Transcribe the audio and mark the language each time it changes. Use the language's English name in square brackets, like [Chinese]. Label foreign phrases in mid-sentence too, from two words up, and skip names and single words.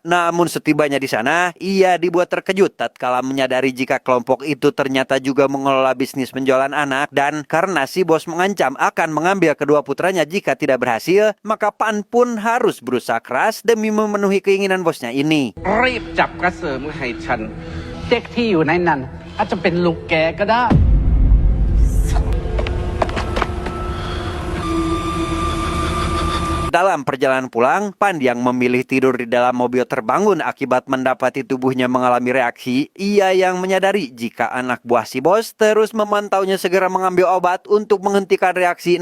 [Indonesian] Namun setibanya di sana, ia dibuat terkejut tatkala menyadari jika kelompok itu ternyata juga mengelola bisnis penjualan anak. Dan karena si bos mengancam akan mengambil kedua putranya jika tidak berhasil, maka Pan pun harus berusaha keras demi memenuhi keinginan bosnya ini. [Thai] รีบจับกระเสริมให้ฉันเด็กที่อยู่ในนั้นอาจจะเป็นลูกแกก็ได้ [Indonesian] Dalam perjalanan pulang, Pan yang memilih tidur di dalam mobil terbangun akibat mendapati tubuhnya mengalami reaksi. Ia yang menyadari jika anak buah si bos terus memantaunya segera mengambil obat untuk menghentikan reaksi.